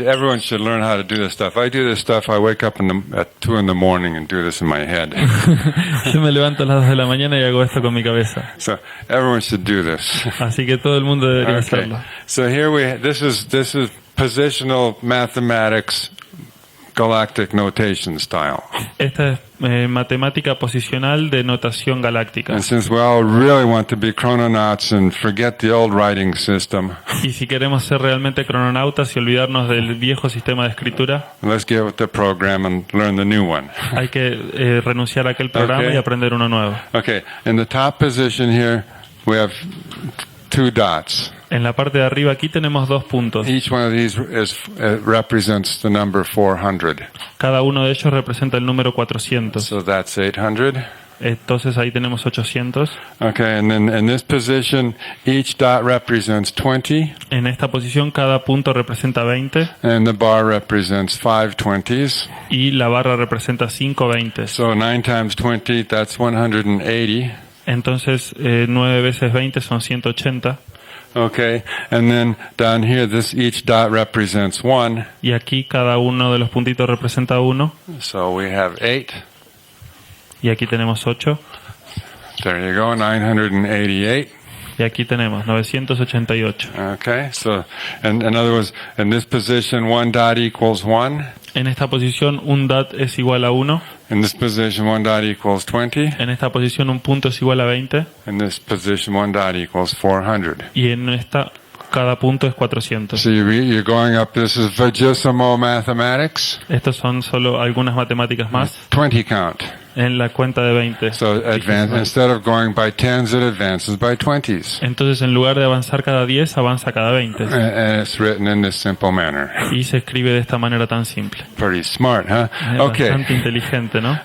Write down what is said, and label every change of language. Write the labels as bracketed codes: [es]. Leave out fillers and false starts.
[en] Everyone should learn how to do this stuff. I do this stuff, I wake up at 2 in the morning and do this in my head. [es] Yo me levanto a las 2 de la mañana y hago esto con mi cabeza. [en] So, everyone should do this. [es] Así que todo el mundo debería [en] Okay. [es] hacerlo. [en] So here this is positional mathematics galactic notation style. [es] Esta es matemática posicional de notación galáctica. [en] And since we all really want to be chrononauts and forget the old writing system, [es] Y si queremos ser realmente crononautas y olvidarnos del viejo sistema de escritura, [en] let's get with the program and learn the new one. [es] hay que renunciar a aquel programa [en] Okay. [es] y aprender uno nuevo. [en] Okay, in the top position here, we have 2 dots. [es] En la parte de arriba aquí tenemos 2 puntos. [en] Each one of these represents the number 400. [es] Cada uno de ellos representa el número 400. [en] So that's 800. [es] Entonces ahí tenemos 800. [en] Okay, and then in this position, each dot represents 20, [es] En esta posición cada punto representa 20 [en] and the bar represents 5 20s. [es] y la barra representa 5 20. [en] So 9 times 20, that's 180. [es] Entonces 9 veces 20 son 180. [en] Okay, and then down here, each dot represents 1. [es] Y aquí cada uno de los puntitos representa 1. [en] So we have 8. [es] Y aquí tenemos 8. [en] There you go, 988. [es] Y aquí tenemos 988. [en] Okay, so in other words, in this position, 1 dot equals 1. [es] En esta posición un dot es igual a 1. [en] In this position, 1 dot equals 20. [es] En esta posición un punto es igual a 20. [en] In this position, 1 dot equals 400. [es] Y en esta cada punto es 400. [en] So you're going up, this is Vajissimo mathematics, [es] Estos son solo algunas matemáticas más [en] 20 count. [es] en la cuenta de 20. [en] So instead of going by 10s, it advances by 20s. [es] Entonces en lugar de avanzar cada 10, avanza cada 20. [en] And it's written in this simple manner. [es] Y se escribe de esta manera tan simple. [en] Pretty smart, huh? [es] Es [en] Okay. [es] bastante inteligente, ¿no?